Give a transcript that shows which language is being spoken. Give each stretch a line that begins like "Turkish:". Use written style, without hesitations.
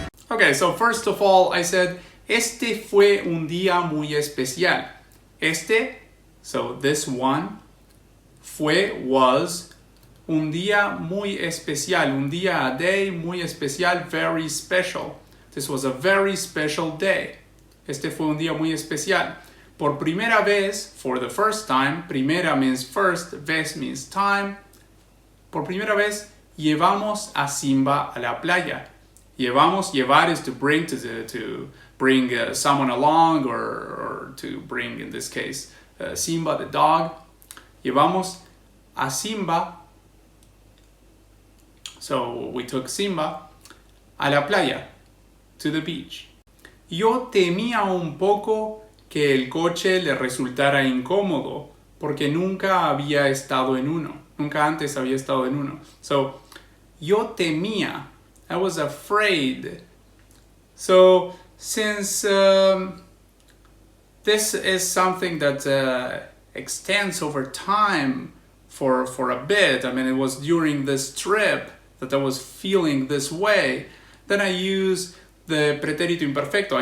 English: Okay, so first of all, I said,
Spanish: este fue un día muy especial. Este,
English: so this one,
Spanish: fue,
English: was,
Spanish: un día muy especial. Un día,
English: a day,
Spanish: muy especial,
English: very special. This was a very special day.
Spanish: Este fue un día muy especial. Por primera vez,
English: for the first time,
Spanish: primera
English: means first,
Spanish: vez
English: means time.
Spanish: Por primera vez, llevamos a Simba a la playa.
English: Llevar is to bring someone along or to bring, in this case, Simba the dog.
Spanish: Llevamos a Simba,
English: so we took Simba
Spanish: a la playa,
English: to the beach.
Spanish: Yo temía un poco que el coche le resultara incómodo porque nunca había estado en uno. Nunca antes había estado en uno.
English: So,
Spanish: yo temía.
English: I was afraid. So, since this is something that extends over time for a bit, I mean, it was during this trip that I was feeling this way, then I use the pretérito imperfecto.